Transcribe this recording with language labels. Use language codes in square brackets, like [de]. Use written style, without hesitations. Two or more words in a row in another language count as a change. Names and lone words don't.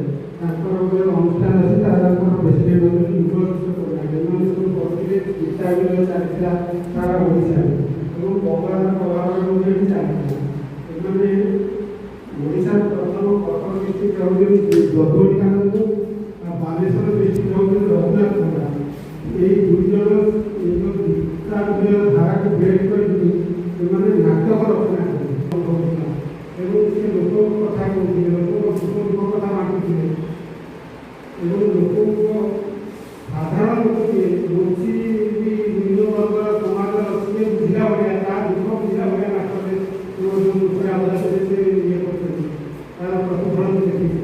[or] ତାଙ୍କର ଗୋଟେ ଅନୁଷ୍ଠାନ ଅଛି, ତାଙ୍କର ପ୍ରେସିଡେଣ୍ଟ ଅଛନ୍ତି ଉପକୃତ ପ୍ରଧାନ। ଏମାନେ ସବୁ ବସିଲେ ଗୀତା ବିଜୟ ଚାଲିଥିଲା ସାରା ଓଡ଼ିଶାରେ ଏବଂ ବଙ୍ଗଳାର ପ୍ରଭାବ ଏଠି ଚାଲିଥିଲା। ଏମାନେ ଓଡ଼ିଶାର ପ୍ରଥମ କଟକ ଡିଷ୍ଟ୍ରିକ୍ଟ ହେଉଛନ୍ତି ଯଦୁମଣି ଆନନ୍ଦ, ବାଲେଶ୍ୱର ଡିଷ୍ଟ୍ରିକ୍ଟ ହେଉଛନ୍ତି ରଘୁନାଥ ପ୍ରଧାନ। ଏଇ ଦୁଇଜନ ଏଇ গୀତା ବିଜୟ ଧାରାକୁ ବ୍ରେକ୍ କରିକି ସେମାନେ ନାଟକ ରଚନା କରିଥିଲେ ଏବଂ ସେ ଲୋକଙ୍କ କଥା କହୁଥିଲେ, ଲୋକଙ୍କ ସୁଖ ଦୁଃଖ କଥା ବାଣ୍ଟୁଥିଲେ ଏବଂ ଲୋକଙ୍କ ସାଧାରଣ ଲୋକ ଯିଏ ବଞ୍ଚି ନିମ୍ନ ବର୍ଗର ସମାଜର ସିଏ ବୁଝିଲା ଭଳିଆ, ତା ଦୁଃଖ ବୁଝିଲା ଭଳିଆ ନାଟକରେ ଯେଉଁ ଉପରେ ଆବଦାନରେ ସେ ଇଏ କରୁଛନ୍ତି, ତାର ପ୍ରତିଫଳନ ଦେଖିଥିଲେ।